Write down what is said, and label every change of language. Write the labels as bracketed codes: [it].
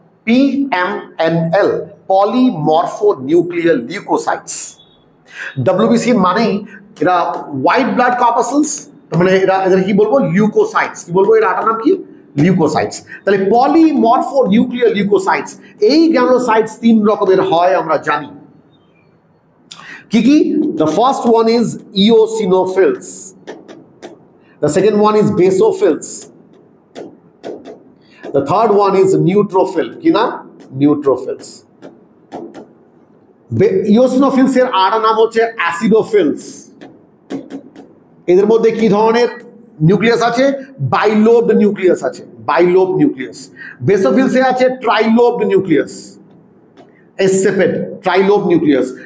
[bn] PMNL, পলিমরফো nuclear leucocytes. WBC মানেই এরা white blood corpuscles, মানে এদের কি বলবো? লিউকোসাইটস। কি বলবো? এর আটার নাম কি? লিউকোসাইটস। তাহলে পলিমরফো নিউক্লিয়ার লিউকোসাইটস। এই গ্র্যানুলোসাইটস তিন রকমের হয় আমরা জানি। কি কি? [en] The first one is eosinophils, the second one is basophils, the third one is neutrophil। [bn] কি না? neutrophils। eosinophils এর আরেকটা নাম হচ্ছে অ্যাসিডোফিলস। এদের মধ্যে কি ধরনের নিউক্লিয়াস আছে? বাইলোবড নিউক্লিয়াস আছে, বাইলোবড নিউক্লিয়াস। বেসোফিলসে আছে ট্রাইলোবড নিউক্লিয়াস, এসেপেড ট্রাইলোব নিউক্লিয়াস।